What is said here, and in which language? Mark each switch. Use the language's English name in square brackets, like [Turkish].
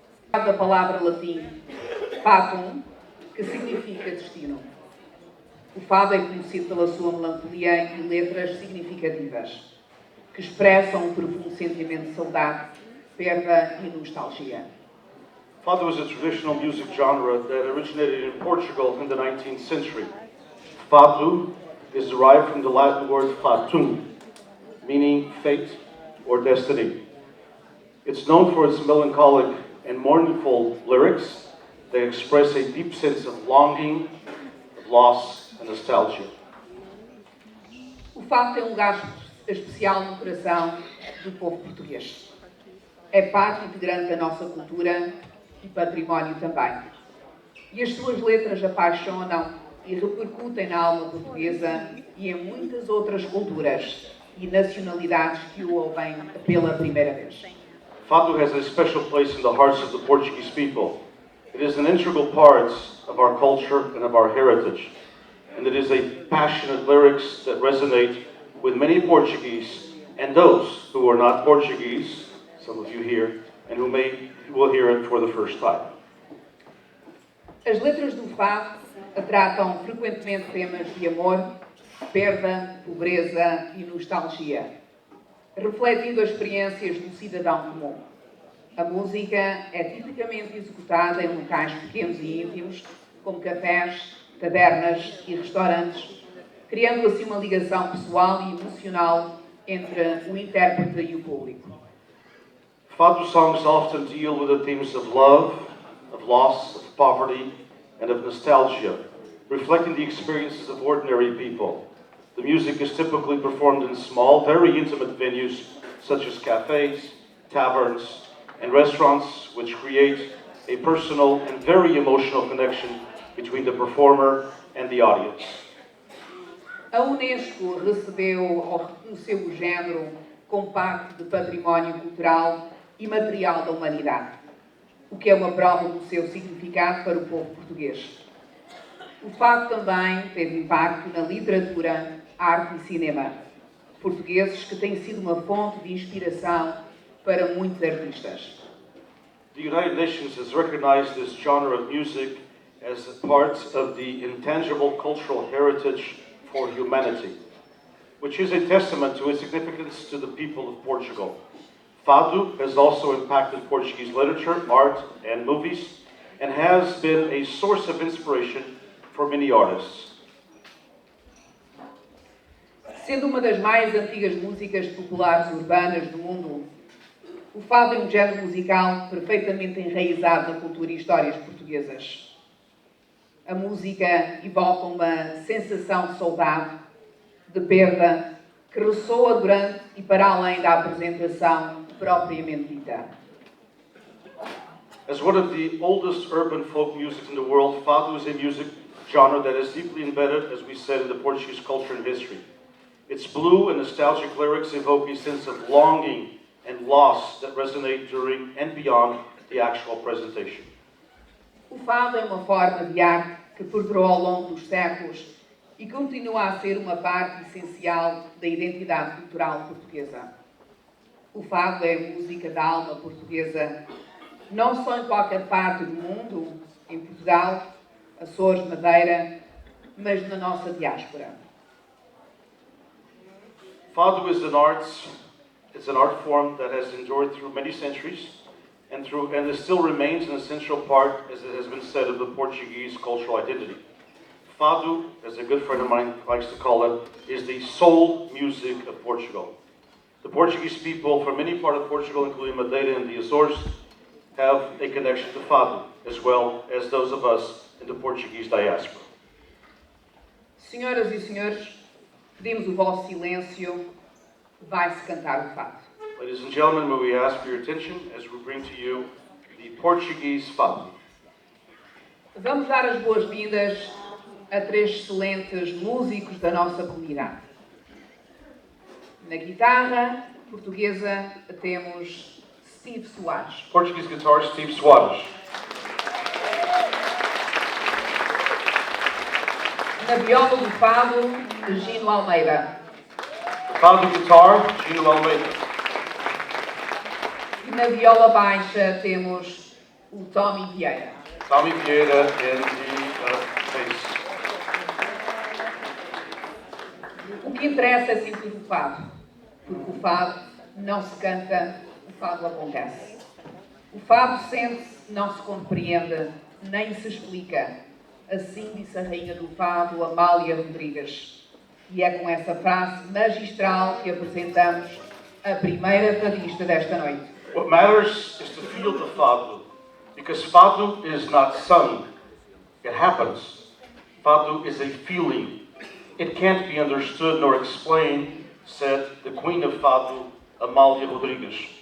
[Portuguese] Da palavra latim fatum, que significa destino. O fado é conhecido pela sua melancolia e letras significativas, que expressam um profundo sentimento de saudade, perda e nostalgia. [English] Fado is a traditional music genre that originated in Portugal in the 19th century. Fado is derived from the Latin word fatum, meaning fate or destiny. It's known for its melancholic and mournful lyrics that express a deep sense of longing, of loss, and nostalgia. [Portuguese] O fado tem um lugar especial no coração do povo português. É parte integrante da nossa cultura e património também. E as suas letras apaixonam e repercutem na alma portuguesa e em muitas outras culturas e nacionalidades que o ouvem pela primeira vez. [English] Fado has a special place in the hearts of the Portuguese people. It is an integral part of our culture and of our heritage. And it is a passionate lyrics that resonate with many Portuguese and those who are not Portuguese, some of you here, and who will hear it for the first time. [Portuguese] As letras do fado tratam frequentemente temas de amor, perda, pobreza e nostalgia, refletindo as experiências do cidadão comum. A música é tipicamente executada em locais pequenos e íntimos, como cafés, tabernas e restaurantes, criando assim uma ligação pessoal e emocional entre o intérprete e o público. [English] Fado songs often deal with the themes of love, of loss, of poverty, and of nostalgia, reflecting the experiences of ordinary people. The music is typically performed in small, very intimate venues, such as cafes, taverns, and restaurants, which create a personal and very emotional connection between the performer and the audience. [Portuguese] A Unesco recebeu ou reconheceu o género como parte do património cultural e material da humanidade, o que é uma prova do seu significado para o povo português. O fado também teve impacto na literatura, arte e cinema portugueses, que têm sido uma fonte de inspiração para muitos artistas. [English] The United Nations has recognized this genre of music as a part of the intangible cultural heritage for humanity, which is a testament to its significance to the people of Portugal. Fado has also impacted Portuguese literature, art, and movies, and has been a source of inspiration for many artists. [Portuguese] Sendo uma das mais antigas músicas populares urbanas do mundo, o fado é um género musical perfeitamente enraizado na cultura e histórias portuguesas. A música evoca uma sensação de saudade, de perda, que ressoa durante e para além da apresentação propriamente dita. [English] As one of the oldest urban folk music in the world, Fado is a music genre that is deeply embedded, as we said, in the Portuguese culture and history. Its blue and nostalgic lyrics evoke a sense of longing and loss that resonate during and beyond the actual presentation. [Portuguese] O fado é uma forma de arte que perdurou ao longo dos séculos e continua a ser uma parte essencial da identidade cultural portuguesa. O fado é música da alma portuguesa, não só em qualquer parte do mundo, em Portugal, Açores, Madeira, mas na nossa diáspora. [English] Fado is an art form that has endured through many centuries and it still remains an essential part, as it has been said, of the Portuguese cultural identity. Fado, as a good friend of mine likes to call it, is the soul music of Portugal. The Portuguese people from many parts of Portugal, including Madeira and the Azores, have a connection to Fado, as well as those of us in the Portuguese diaspora. [Portuguese] Senhoras e senhores, pedimos o vosso silêncio, vai-se cantar o fado. [English] Ladies and gentlemen, may we ask for your attention as we bring to you the Portuguese Fado. [Portuguese] Vamos dar as boas-vindas a 3 excelentes músicos da nossa comunidade. Na guitarra portuguesa temos Steve Soares. [English] Portuguese guitar, Steve Soares. [Portuguese] Na viola do fado, Gino Almeida. [English] The Fado guitar, Gino Almeida. [Portuguese] E na viola baixa temos o Tommy Vieira. [English] Tommy Vieira in the bass. [Portuguese] O que interessa é sentir o fado, porque o fado não se canta, o fado acontece. O fado sente-se, não se compreende, nem se explica. Assim disse a rainha do fado, Amália Rodrigues. E é com essa frase magistral que apresentamos a primeira fadista desta noite. [English] What matters is to feel the Fado, because Fado is not sung, it happens. Fado is a feeling. It can't be understood nor explained, said the Queen of Fado, Amália Rodrigues.